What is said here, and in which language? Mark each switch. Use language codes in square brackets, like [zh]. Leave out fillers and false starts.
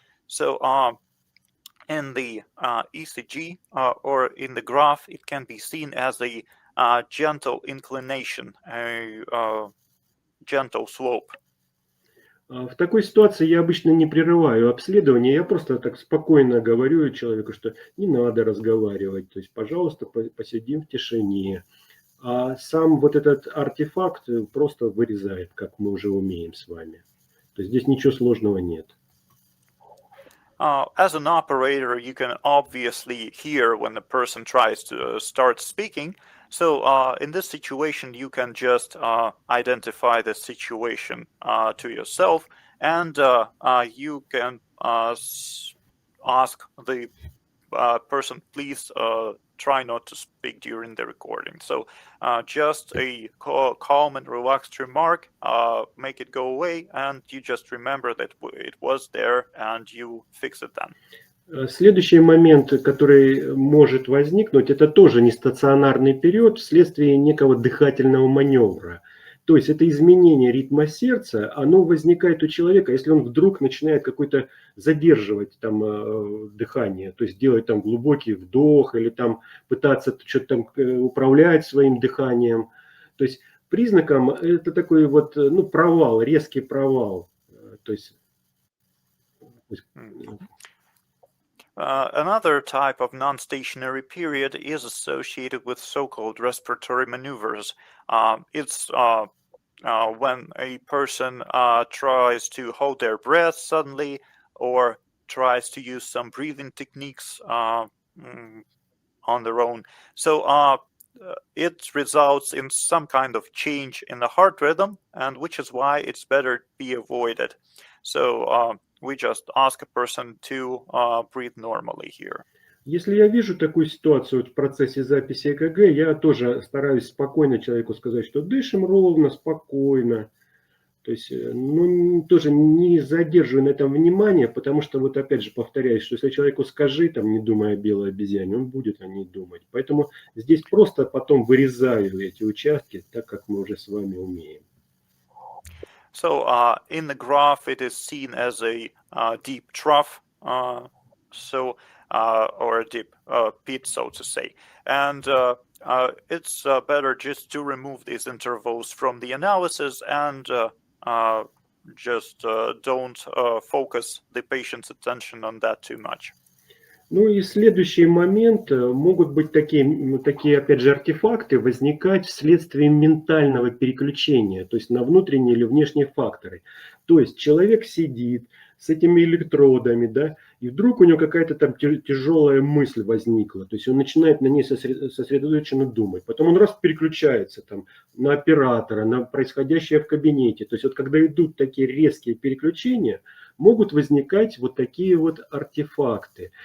[en] So in the ECG or in the graph, it can be seen as a gentle inclination, a gentle slope. [ru] В такой ситуации я обычно не прерываю обследование, я просто так спокойно говорю человеку, что не надо разговаривать, то есть, пожалуйста, посидим в тишине. А сам вот этот артефакт просто вырезает, как мы уже умеем с вами. То есть здесь ничего сложного нет. [en] As an operator, you can obviously hear when the person tries to start speaking. So in this situation, you can just identify the situation to yourself, and you can ask the person, please try not to speak during the recording. So just a calm and relaxed remark, make it go away, and you just remember that it was there, and you fix it then. [ru] Следующий момент, который может возникнуть, это тоже нестационарный период вследствие некого дыхательного маневра. То есть это изменение ритма сердца, оно возникает у человека, если он вдруг начинает какой-то задерживать там дыхание, то есть делать там глубокий вдох или там пытаться что-то там управлять своим дыханием. То есть признаком это такой вот провал, резкий провал. То есть [en] Another type of non-stationary period is associated with so-called respiratory maneuvers. It's when a person tries to hold their breath suddenly or tries to use some breathing techniques on their own. So it results in some kind of change in the heart rhythm, and which is why it's better be avoided. So we just ask a person to breathe normally here. [ru] Если я вижу такую ситуацию вот в процессе записи ЭКГ, я тоже стараюсь спокойно человеку сказать, что дышим ровно, спокойно. То есть, ну, тоже не задерживаю на этом внимание, потому что, вот опять же повторяюсь, что если человеку скажи, там, не думая о белой обезьяне, он будет о ней думать. Поэтому здесь просто потом вырезаю эти участки, так как мы уже с вами умеем. [en] So in the graph, it is seen as a deep trough, or a deep pit, so to say. And it's better just to remove these intervals from the analysis and just don't focus the patient's attention on that too much. [ru] Ну и следующий момент, могут быть такие, опять же, артефакты возникать вследствие ментального переключения, то есть на внутренние или внешние факторы. То есть человек сидит с этими электродами, да, и вдруг у него какая-то там тяжелая мысль возникла, то есть он начинает на ней сосредоточенно думать, потом он раз переключается там на оператора, на происходящее в кабинете, то есть вот когда идут такие резкие переключения, могут возникать вот такие вот артефакты.